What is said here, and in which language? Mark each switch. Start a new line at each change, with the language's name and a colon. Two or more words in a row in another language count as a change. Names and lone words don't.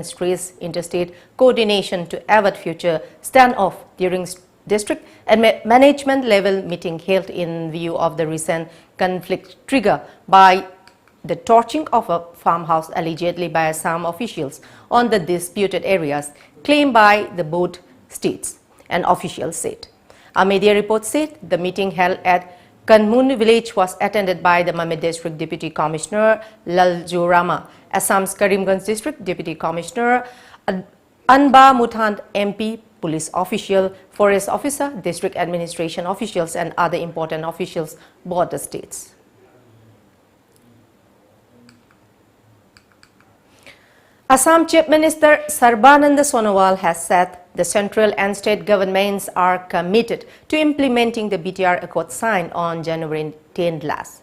English: stress interstate coordination to avoid future standoff during district and management level meeting held in view of the recent conflict triggered by the torching of a farmhouse allegedly by Assam officials on the disputed areas claimed by the both states, an official said. A media report said the meeting held at Kanmun village was attended by the Mame District Deputy Commissioner Lalju Rama, Assam's Karimganj District Deputy Commissioner Anba Muthand MP, police official, forest officer, district administration officials and other important officials both the states. Assam Chief Minister Sarbananda Sonowal has said the central and state governments are committed to implementing the BTR Accord signed on January 10 last.